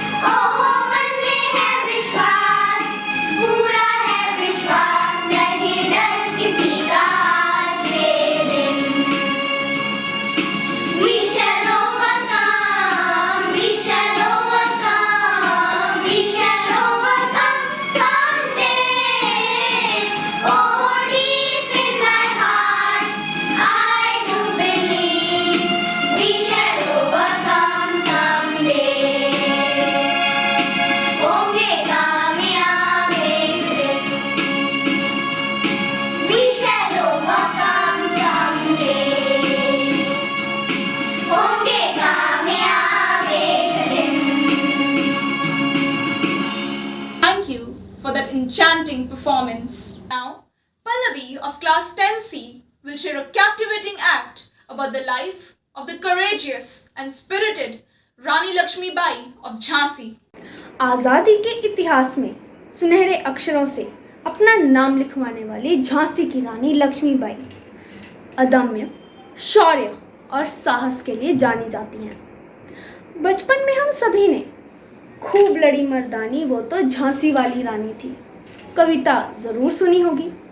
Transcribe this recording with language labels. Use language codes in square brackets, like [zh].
[hi] ओ मन में है विश्वास पूरा है विश्वास नहीं डर किसी का आज के दिन [en] We shall overcome, we shall overcome, we shall overcome someday. Oh, deep in my heart, I do believe we shall overcome someday. [hi] होंगे कामयाब एक दिन, [en] we shall overcome someday. [hi] होंगे कामयाब एक दिन [en] Thank you for that enchanting performance. Now, Pallavi of class 10C will share a captivating act about the life of the courageous and spirited Rani Lakshmi Bai of Jhansi. [hi] आज़ादी के इतिहास में सुनहरे अक्षरों से अपना नाम लिखवाने वाली झांसी की रानी लक्ष्मीबाई अदम्य शौर्य और साहस के लिए जानी जाती हैं। बचपन में हम सभी ने खूब लड़ी मर्दानी वो तो झांसी वाली रानी थी कविता ज़रूर सुनी होगी।